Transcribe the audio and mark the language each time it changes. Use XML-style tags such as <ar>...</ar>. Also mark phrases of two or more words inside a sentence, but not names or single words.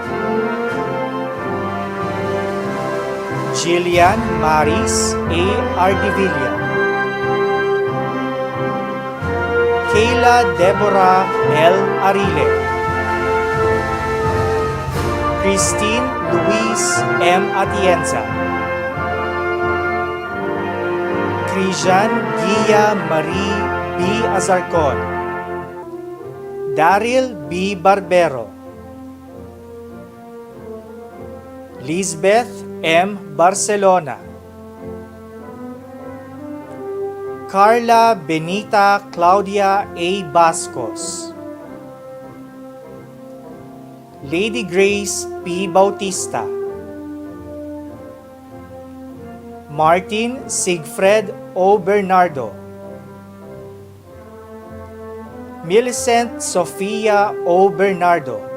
<en>Jillian Maris A. Ardivilla. Kayla Deborah L. Arile. Christine Luis M. Atienza. Cristian Gia Marie B. Azarcon. Daryl B. Barbero. Lisbeth M. Barcelona. Carla Benita Claudia A. Bascos. Lady Grace P. Bautista. Martin Sigfred O. Bernardo. Millicent Sofia O. Bernardo.</en>